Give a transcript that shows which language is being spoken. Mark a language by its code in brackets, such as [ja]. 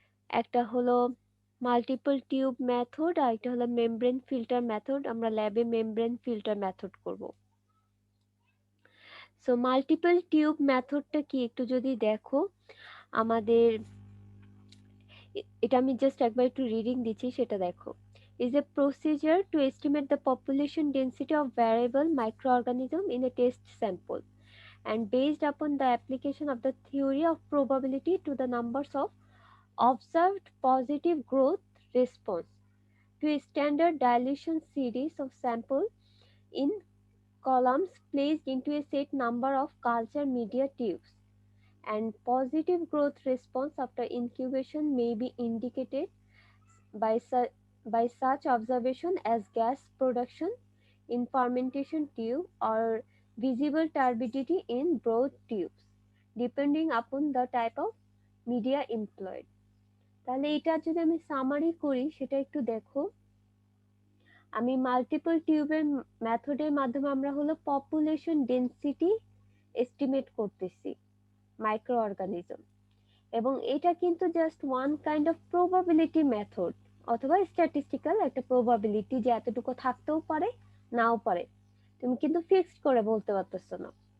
[bn] একটা হলো multiple tube method, আর একটা হলো মেমব্রেন ফিল্টার মেথড। আমরা ল্যাবে মেমব্রেন ফিল্টার মেথড করব। সো মাল্টিপল টিউব মেথডটা কি একটু যদি দেখো, আমাদের এটা আমি জাস্ট একবার একটু রিডিং দিচ্ছি, সেটা দেখো। [en] is a procedure to estimate the population density of variable microorganism in a test sample, and based upon the application of the theory of probability to the numbers of observed positive growth response to a standard dilution series of sample in columns placed into a set number of culture media tubes, and positive growth response after incubation may be indicated by, by such observation as gas production in fermentation tube or visible turbidity in broth tubes, depending upon the type of media employed. [bn] তাহলে এটা যদি আমি summary করি সেটা একটু দেখো। আমি multiple টিউবের মেথডের মাধ্যমে আমরা হলো পপুলেশন ডেনসিটি এস্টিমেট করতেছি মাইক্রো অর্গানিজম, এবং এটা কিন্তু just one kind of probability method অথবা স্ট্যাটিস্টিক্যাল একটা প্রবাবিলিটি, যে এতটুকু থাকতেও পারে নাও পারে, তুমি কিন্তু ফিক্সড করে বলতে পারতেছো না।